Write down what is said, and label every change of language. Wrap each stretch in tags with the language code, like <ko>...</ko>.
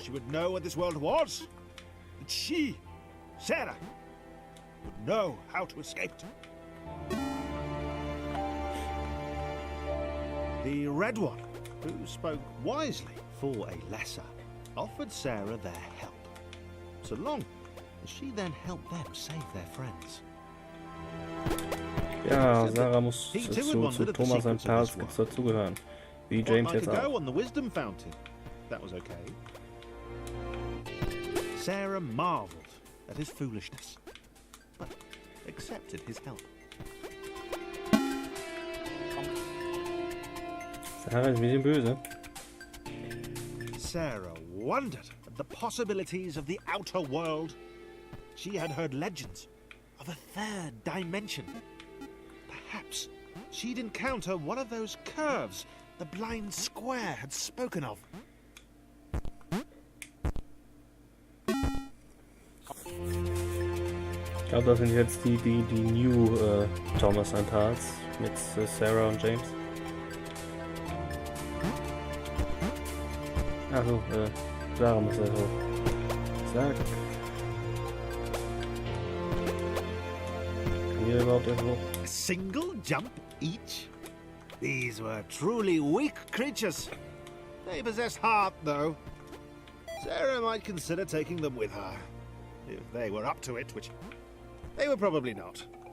<en>She would know what this world was. That she, Sarah, would know how to escape it. The Red One, who spoke wisely for a lesser, offered Sarah their help, so long as she then helped them save their friends.</en> <de>Ja, Sarah muss zu Thomas sein Pals dazugehören. Wie James jetzt auch.</de> <en>On the wisdom fountain. That was okay. Sarah marveled at his foolishness, but accepted his help.</en> <de>Sarah ist ein bisschen böse.</de> <en>Sarah wondered at the possibilities of the outer world. She had heard legends of a third dimension. Perhaps she'd encounter one of those curves the blind square had spoken of.</en> <de>Ich glaube, das sind jetzt die New Thomas and Tals mit Sarah und James. Achso, Sarah muss er hoch. Zack. Kann hier überhaupt erst hoch?</de> <en>A single jump each? These were truly weak creatures. They possessed heart, though. Sarah might consider taking them with her, if they were up to it, which they were probably not.</en>